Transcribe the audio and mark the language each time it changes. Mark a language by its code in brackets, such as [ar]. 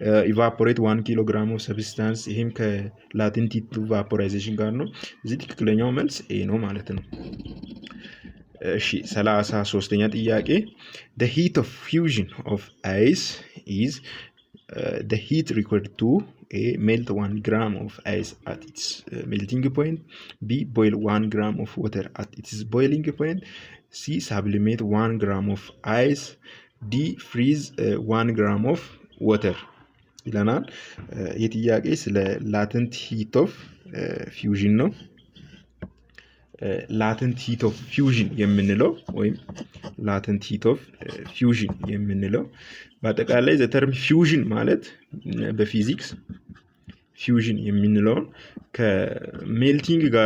[am] ኢቫፖሬት 1 ኪሎግራም ኦፍ ሰብስታንስ፣ ይሄም ከላተንት ሂት ቫፖራይዜሽን ጋር ነው። እዚህ ትክክለኛው መልስ ኤ ነው ማለት ነው። እሺ 33ኛ ጥያቄ [en] the heat of fusion of ice is the heat required to A. Melt 1 gram of ice at its melting point. B. Boil 1 gram of water at its boiling point. C. Sublimate 1 gram of ice. D. Freeze 1 gram of water [am] ይለናል። ይህ ጥያቄ ስለ ላተንት ሂት ኦፍ ፊውዥን ነው። ላተንት ሂት ኦፍ ፊውዥን የምንለው ወይም ላተንት ሂት ኦፍ ፊውዥን የምንለው በአጠቃላይ ዘተርም ፊውዥን ማለት በፊዚክስ ፊውዥን የምንለውን ከሜልቲንግ